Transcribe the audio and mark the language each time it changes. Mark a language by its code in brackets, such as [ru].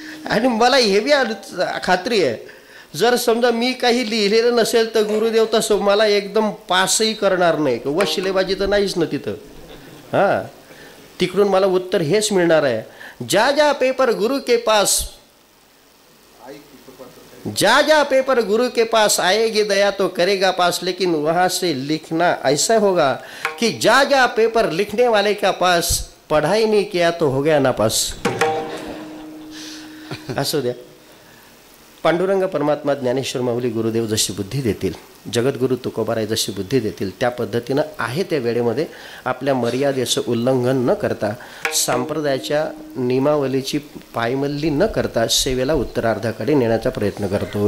[mr] आणि मला हे बी खात्री आहे, जर समजा मी काही लिहिलेलं नसेल तर गुरुदेव तसं मला एकदम पासही करणार नाही. वशिलेबाजी तर नाहीच ना तिथं. हां, तिकडून मला उत्तर हेच मिळणार आहे, [hi] ज्या ज्या पेपर गुरु के पास, जा जा पेपर गुरु के पास आएगी दया तो करेगा पास, लेकिन वहाँ से लिखना ऐसा होगा कि जा जा पेपर लिखने वाले का पास पढ़ाई नहीं किया तो हो गया नापास. [mr] असू द्या. पांडुरंग परमात्मा ज्ञानेश्वर माऊली गुरुदेव जशी बुद्धी देतील जगद्गुरू तुकोबाराय जशी बुद्धी देतील त्या पद्धतीनं आहे त्या वेळेमध्ये आपल्या मर्यादेचं उल्लंघन न करता, सांप्रदायाच्या नियमावलीची पायमल्ली न करता सेवेला उत्तरार्धाकडे नेण्याचा प्रयत्न करतो.